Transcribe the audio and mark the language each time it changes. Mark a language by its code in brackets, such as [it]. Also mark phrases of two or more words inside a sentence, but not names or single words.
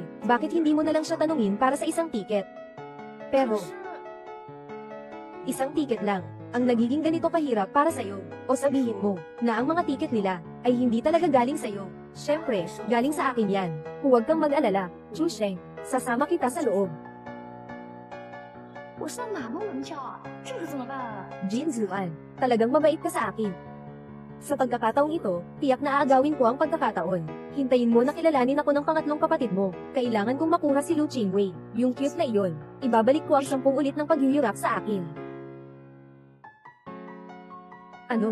[tl] Bakit hindi mo na lang siya tanungin para sa isang tiket? Pero, isang tiket lang, ang nagiging ganito kahirap para sa'yo. O sabihin mo, na ang mga tiket nila, ay hindi talaga galing sa'yo. Siyempre, galing sa akin yan. Huwag kang mag-alala, Chu Sheng. Sasama kita sa loob. [zh] 我上哪门门票啊？这可怎么办啊？ [tl] Jin Zuan, talagang mabait ka sa akin. Sa pagkakataong ito, tiyak na aagawin ko ang pagkakataon. Hintayin mo na kilalanin ako ng pangatlong kapatid mo. Kailangan kong makuha si Lu Qingwei. Yung cute na iyon. Ibabalik ko ang 10 ulit ng pagyuyurap sa akin. Ano?